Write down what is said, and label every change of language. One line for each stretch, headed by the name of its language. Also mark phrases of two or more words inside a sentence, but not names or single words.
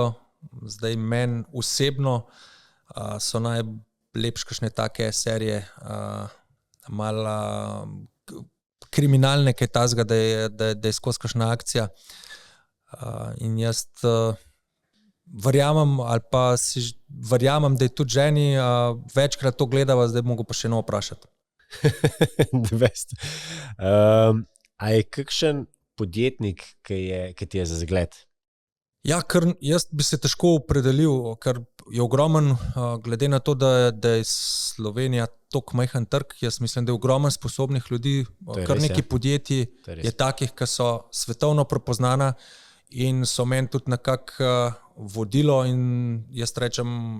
Slovenian: Zdaj meni osebno so najlepše kakšne take serije, malo kriminalne, kaj tazga, da je skozi kakšna akcija. In jaz verjamem, ali pa verjamem, da je tudi ženi večkrat to gledava, zdaj mogo pa še eno vprašati.
English: The best.
Slovenian: A je kakšen podjetnik, ki ti je za zgled? Ja, ker jaz bi se težko opredelil, ker je ogromen, glede na to, da je Slovenija toliko majhen trg, jaz mislim, da je ogromen sposobnih ljudi, kar nekaj podjetij je takih, ki so svetovno prepoznana in so meni tudi nekako vodilo in jaz rečem,